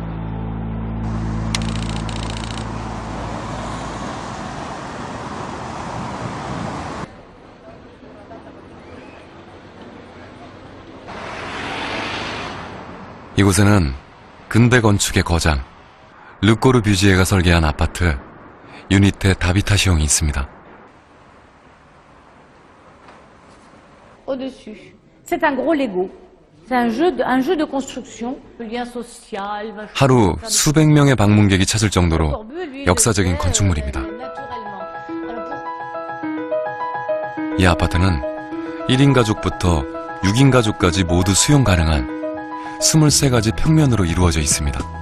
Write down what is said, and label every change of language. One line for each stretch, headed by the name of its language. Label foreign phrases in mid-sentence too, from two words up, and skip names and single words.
Korean: 이곳에는 근대 건축의 거장 르꼬르 뷰지에가 설계한 아파트 유니테 다비타시옹이 있습니다.
French: Au-dessus. C'est un gros Lego. C'est un jeu de construction. Le lien social.
Korean: 하루 수백 명의 방문객이 찾을 정도로 역사적인 건축물입니다. 이 아파트는 1인 가족부터 6인 가족까지 모두 수용 가능한 23가지 평면으로 이루어져 있습니다.